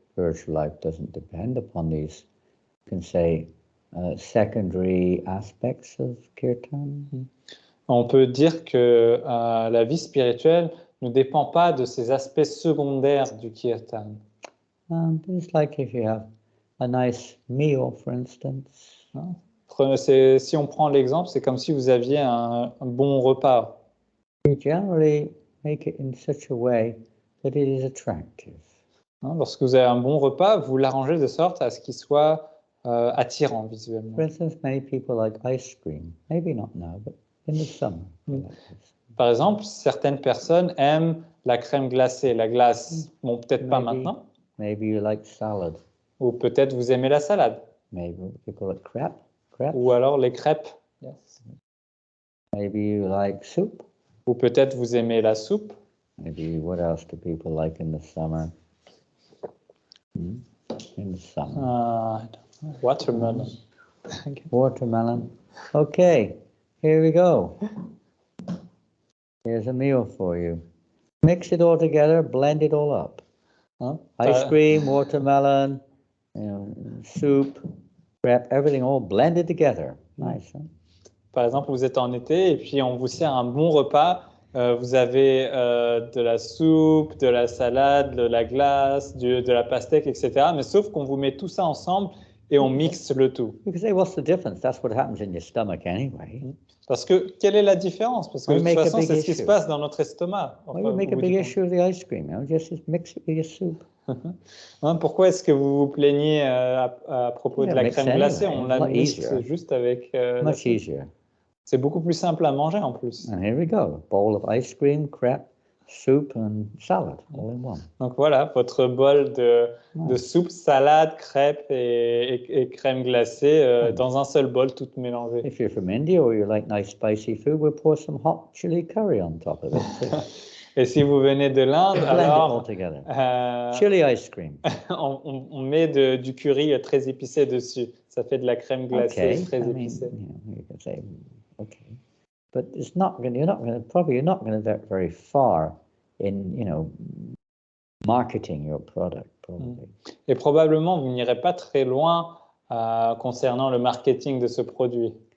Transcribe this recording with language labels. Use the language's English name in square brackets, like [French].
[English] Spiritual life doesn't depend upon these, you can say, secondary aspects of kirtan. [French] On peut dire que la vie spirituelle ne dépend pas de ces aspects secondaires du kirtan. [English] It's like if you have a nice meal, for instance. [French] Si on prend l'exemple, c'est comme si vous aviez un bon repas. [English] You generally make it in such a way that it is attractive. [French] Lorsque vous avez un bon repas, vous l'arrangez de sorte à ce qu'il soit attirant visuellement. [English] For instance, many people like ice cream. Maybe not now, but in the summer. [French] Par exemple, certaines personnes aiment la crème glacée, la glace. Bon, peut-être pas maintenant. [English] Maybe you like salad. [French] Ou peut-être vous aimez la salade. [English] Maybe you call it crêpes. [French] Ou alors les crêpes. Yes. [English] Maybe you like soup. [French] Ou peut-être vous aimez la soupe. [English] Maybe what else do people like in the summer? In the summer. Watermelon. Watermelon. Okay, here we go. Here's a meal for you. Mix it all together, blend it all up. Ice cream, watermelon, soup, wrap, everything all blended together. Nice, huh? [French] Par exemple, vous êtes en été et puis on vous sert un bon repas. Vous avez de la soupe, de la salade, de la glace, de la pastèque, etc. Mais sauf qu'on vous met tout ça ensemble et on mixe le tout. [English] You can say, what's the difference? That's what happens in your stomach anyway. [French] Parce que, quelle est la différence? Parce que de toute façon, c'est ce qui se passe dans notre estomac. [English] Why you make a big issue of the ice cream? Just mix it with your soup. [French] Pourquoi est-ce que vous vous plaignez à propos de la crème glacée? On la mixe juste avec... [English] Much easier. [French] C'est beaucoup plus simple à manger en plus. [English] And here we go. A bowl of ice cream, crêpe, soup and salad, all in one. [French] Donc voilà, votre bol de soupe, salade, crêpes et crème glacée dans un seul bol, toutes mélangées. [English] If you're from India or you like nice spicy food, we'll pour some hot chili curry on top of it. [French] Et si vous venez de l'Inde, alors [English] chili ice cream. [French] on met du curry très épicé dessus. Ça fait de la crème glacée très épicée. [English] You can say, okay, but it's not. You're not going to get very far in marketing your product. Probably. [French] Et probablement vous n'irez pas très loin concernant le marketing de ce produit.